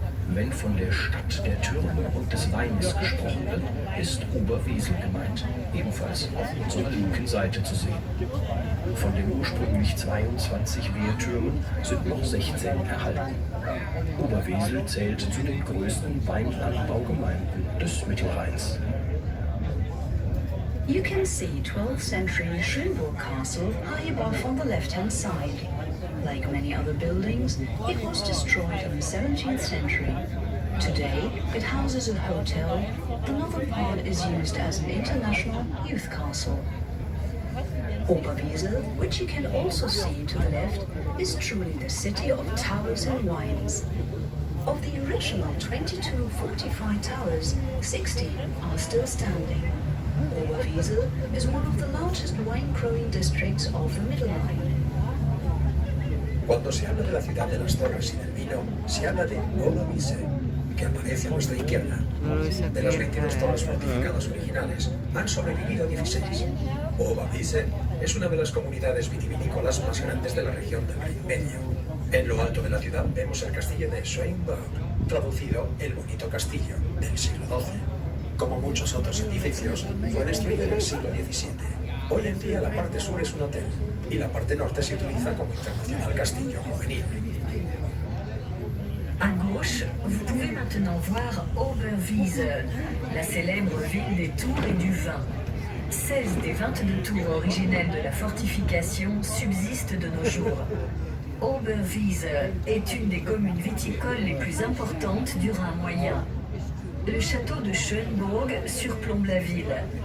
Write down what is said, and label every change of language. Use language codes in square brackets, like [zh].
[de] Wenn von der Stadt der Türme und des Weines gesprochen wird, ist Oberwesel gemeint, ebenfalls auf unserer linken Seite zu sehen. Von den ursprünglich 22 Wehrtürmen sind noch 16 erhalten. Oberwesel zählt zu den größten Weinanbaugemeinden des Mittelrheins. [en] You can see 12th century Schönburg Castle high above on the left-hand side. Like many other buildings, it was destroyed in the 17th century. Today, it houses a hotel. The northern part is used as an international youth castle. Oberwesel, which you can also see to the left, is truly the city of towers and wines. Of the original 22 fortified towers, 16 are still standing. Oberwesel is one of the largest wine-growing districts of the Middle Rhine. [es] Cuando se habla de la ciudad de las torres y del vino, se habla de Oberwiese, que aparece a nuestra izquierda. De las 22 torres fortificadas originales, han sobrevivido 16. Oberwiese es una de las comunidades vitivinícolas más grandes de la región del Rin Medio. En lo alto de la ciudad vemos el castillo de Schönburg, traducido el bonito castillo del siglo XII. Como muchos otros edificios, fue destruido en el siglo XVII. Hoy en día la parte sur es un hotel y la parte norte se utiliza como internacional castillo juvenil. [fr] À gauche, vous pouvez maintenant voir Oberwiese, la célèbre ville des tours et du vin. 16 des 22 tours originelles de la fortification subsistent de nos jours. Oberwiese est une des communes viticoles les plus importantes du Rhin moyen. Le château de Schönburg surplombe la ville.